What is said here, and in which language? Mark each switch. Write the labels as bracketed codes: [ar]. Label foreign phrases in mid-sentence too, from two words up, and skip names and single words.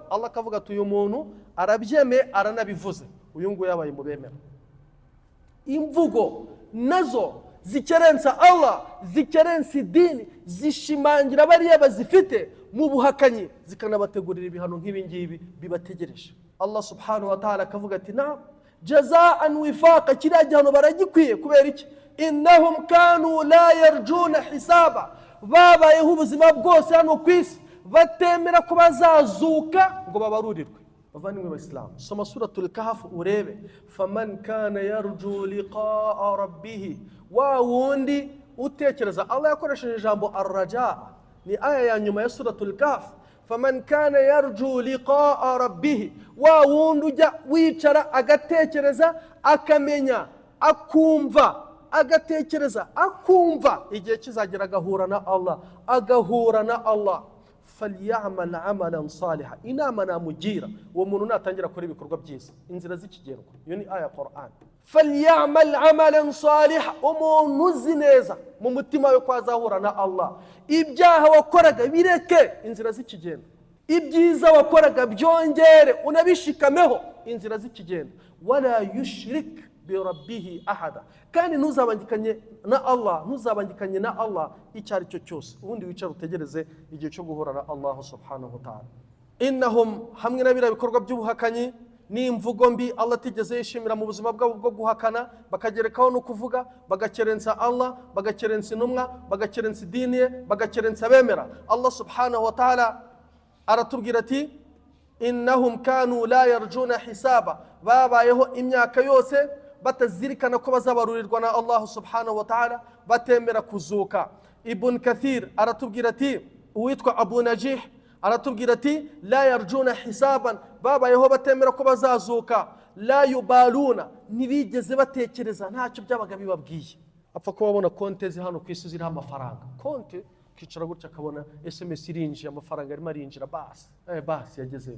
[rw] Allah akavuga ati uyu muntu arabyemeye aranabivuze, uyu nguyu yabaye mu bemera. Imvugo nazo zikerensa Allah, zikerensa idini, zishimangira bariya bazifite mu buhakanyi, zikanabategurira ibihano nk'ibi ngibi bibategereje. Allah [ar] سبحانه وتعالى [rw] akavuga ati na [ar] جزاء وفاقا, [rw] kiriya gihano baragikwiye. kubera iki? [ar] إنهم كانوا لا يرجون حسابا, [rw] babayeho ubuzima bwose hano ku isi batemera ko bazazuka ngo babarurirwe. bavandimwe b'Isilamu, soma suratul Kahf urebe. [ar] فمن كان يرجو لقاء ربه, [rw] wa wundi utekereza. Allah yakoresheje ijambo arraja, ni aya ya nyuma ya suratul Kahf. [ar] فمن كان يرجو لقاء ربه, [rw] wa wundi ujya wicara agatekereza akamenya akumva, agatekereza akumva igihe kizagera agahura na Allah, [ar] فليعمل عملا صالحا, [rw] inama namugira uwo muntu natangira kora ibikorwa byiza, inzira z'ikigendwa. iyo ni aya Qur'an. [ar] فليعمل عملا صالحا, [rw] umuntu uzi neza mu mutima we ko azahura na Allah. ibyaha wakoraga bireke, inzira z'ikigenda. ibyiza wakoraga byongere unabishikameho, inzira z'ikigenda. [ar] ولا يشرك بربه أحدا, [rw] kandi ntuzabangikanye na Allah icyo ari cyo cyose. ubundi wicara utegereze igihe cyo guhura na Allah [ar] سبحانه وتعالى. [rw] innahum, hamwe na biriya bikorwa by'ubuhakanyi n'imvugo mbi Allah atigeze yishimira mu buzima bwabo bwo guhakana, bakagerekaho no kuvuga, bagakerensa Allah, bagakerensa intumwa, bagakerensa idini ye, bagakerensa abemera. Allah [ar] سبحانه وتعالى [rw] aratubwira ati [ar] إنهم كانوا لا يرجون حسابا, [rw] babayeho imyaka yose batazirikana ko bazabarurirwa na Allah [ar] سبحانه وتعالى, [rw] batemera kuzuka. Ibn Kathir aratubwira ati, uwitwa Abu Najih aratubwira ati [ar] لا يرجون حسابا, [rw] babayeho batemera ko bazazuka. [ar] لا يبالون, [rw] ntibigeze batekereza, ntacyo byabaga bibabwiye. apfa ko babona konte hano ku isi ziriho amafaranga, konte kicara gutya akabona SMS irinjiye, amafaranga arimo arinjira, basi yagezeyo.